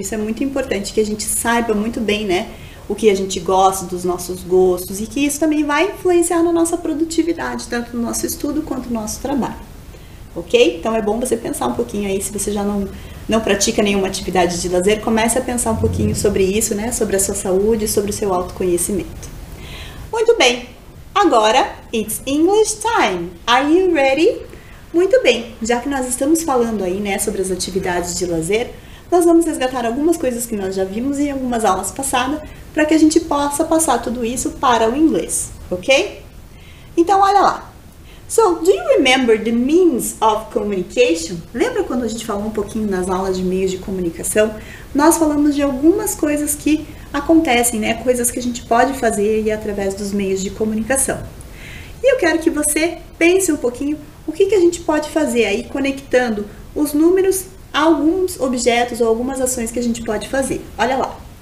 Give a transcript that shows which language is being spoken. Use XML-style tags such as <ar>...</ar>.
<pt>Isso é muito importante, que a gente saiba muito bem, né, o que a gente gosta, dos nossos gostos, e que isso também vai influenciar na nossa produtividade, tanto no nosso estudo quanto no nosso trabalho. Ok? Então é bom você pensar um pouquinho aí, se você já não pratica nenhuma atividade de lazer, comece a pensar um pouquinho sobre isso, né, sobre a sua saúde, sobre o seu autoconhecimento. Muito bem, agora</pt> <en>it's English time. Are you ready?</en> <pt>Muito bem, já que nós estamos falando aí, né, sobre as atividades de lazer, nós vamos resgatar algumas coisas que nós já vimos em algumas aulas passadas, para que a gente possa passar tudo isso para o inglês, ok? Então, olha lá.</pt> <en>So, do you remember the means of communication?</en> <pt>Lembra quando a gente falou um pouquinho nas aulas de meios de comunicação? Nós falamos de algumas coisas que acontecem, né? Coisas que a gente pode fazer através dos meios de comunicação. E eu quero que você pense um pouquinho o que a gente pode fazer aí conectando os números a alguns objetos ou algumas ações que a gente pode fazer. Olha lá.</pt>